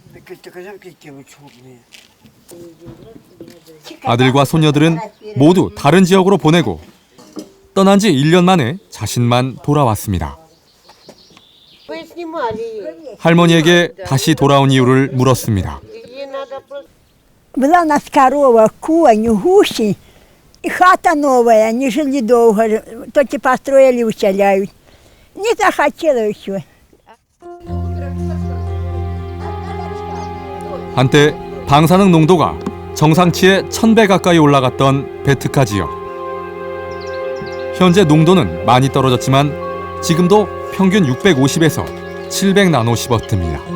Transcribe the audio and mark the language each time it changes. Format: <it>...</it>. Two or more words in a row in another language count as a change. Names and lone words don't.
<ko>아들과 손녀들은 모두 다른 지역으로 보내고 떠난 지 1년 만에 자신만 돌아왔습니다. 할머니에게 다시 돌아온 이유를 물었습니다.</ko> <ru>Была у нас корова, конь, гуси, и хата новая, они жили долго, только построили, уселяют. Не захотела еще.</ru> <ko>한때 방사능 농도가 정상치의 1000배 가까이 올라갔던 베트카 지역. 현재 농도는 많이 떨어졌지만 지금도 평균 650에서 700 나노시버트입니다.</ko>